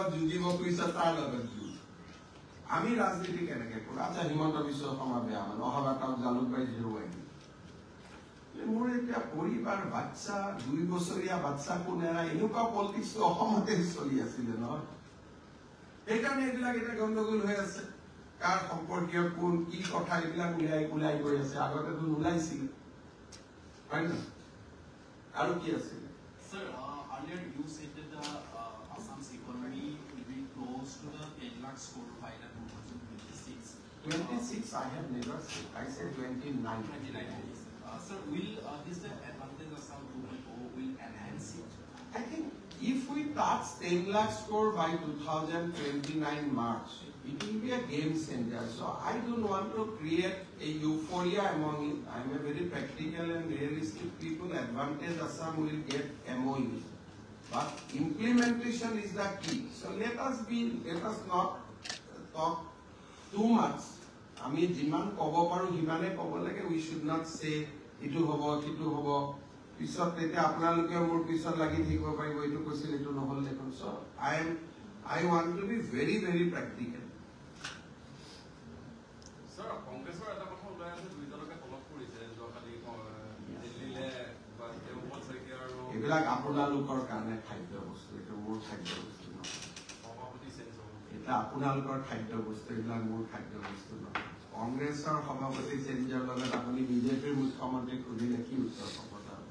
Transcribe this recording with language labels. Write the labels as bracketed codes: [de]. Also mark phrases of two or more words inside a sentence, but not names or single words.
[as] যুঁজিব খুজিছে তাৰ লগত যুঁজ আমি ৰাজনীতি কেনেকে কৰো আচ্ছা হিমন্ত বিশ্ব শৰ্মা বেয়া মানে অহাবাৰ তাক জালুকবাৰী হেৰুৱাই দিল মোৰ এতিয়া পৰিবাৰ বাচ্চা 2 বছৰীয়া বাচ্চাকো নেৰা এনেকুৱা পলিটিক্সটো অসমতে চলি আছিলে নহয় সেইকাৰণে এইবিলাক এতিয়া গণ্ডগোল হৈ আছে কাৰ সম্পৰ্কীয় কোন কি কথা এইবিলাক ওলাই গৈ আছে আগতেতো নোলাইছিল হয় না আৰু কি আছিল [en] Sir, earlier you said that the Assam's economy will be close to the 10 lakh score by the 2026. 26 I have never said. I said 29. 29. Sir, will this the advantage Assam 2.0 will enhance it? I think if we touch 10 lakh score by 2029 March, it will be a game changer. So I don't want to create a euphoria among it. I am a very practical and realistic people. Advantage Assam will get MOU. But implementation is the key. So let us not talk too much. [as] আমি যিমান ক'ব পাৰো হিমানে ক'ব লাগে [en] we should not say [as] ইটো হ'ব কিটো হ'ব পিছত তেতিয়া আপোনালোকে মোৰ পিছত লাগি থাকিব পাৰিব এইটো কৈছিল এইটো নহ'ল দেখোন [en] so I want to be very very practical [as] Sir, Congress এটা কথা ওলাই আছে দুইজনকে তলব কৰিছে যোৱাকালি দিল্লীলে বা তেওঁ বল চাইকে আৰু এইবিলাক আপোনালোকৰ কাৰণে খাদ্য বস্তু এইটো মোৰ খাদ্য বস্তু নহয় আপোনালোকৰ খাদ্য বস্তু এইবিলাক মোৰ খাদ্য বস্তু নহয় কংগ্ৰেছৰ সভাপতি চেঞ্জৰ লগত আপুনি বিজেপিৰ মুখ্যমন্ত্ৰীক সুধিলে কি উত্তৰ পাব